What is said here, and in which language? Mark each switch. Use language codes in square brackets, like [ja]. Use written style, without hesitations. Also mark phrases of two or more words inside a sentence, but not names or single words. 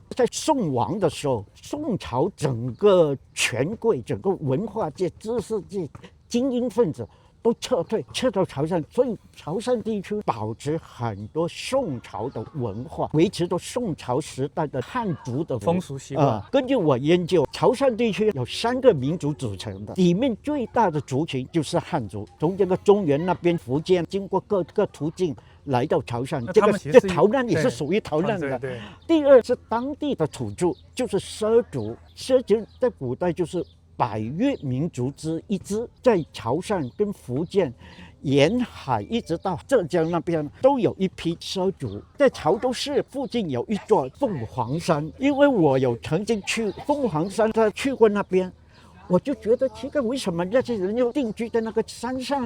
[zh] 在宋亡的時候，宋朝整個權貴、整個文化界、知識界精英分子都撤退，撤到潮汕，所以潮汕地區保持很多宋朝的文化，維持到宋朝時代的漢族的風俗習慣。根據我研究，潮汕地區有3個民族組成的，裡面最大的族群就是漢族，從這個中原那邊、福建，經過各個途徑來到潮汕，這逃難也是屬於逃難的。第二是當地的土著，就是畲族，畲族在古代就是百越民族之一支，在潮汕跟福建沿海一直到浙江那邊都有一批畲族。在潮州市附近有一座鳳凰山，因為我有曾經去鳳凰山，去過那邊，我就覺得奇怪，為什麼那些人又定居在那個山上？